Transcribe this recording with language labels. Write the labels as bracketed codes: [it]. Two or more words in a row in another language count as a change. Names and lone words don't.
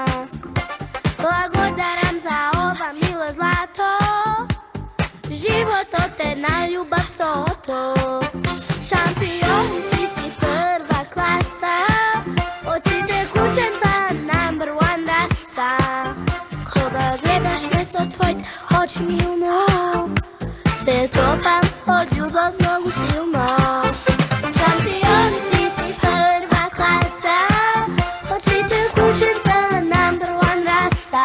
[mk] Благодарам за ова мило злато, животот е на љубав со Ото. Шампион, ти си прва класа, од сите кученца [en] number one [mk] раса. Кога гледаш ме со твоите очи милно, се топам од љубов многу силно. Шампион, ти си прва класа, од сите кученца [en] number one [mk] раса.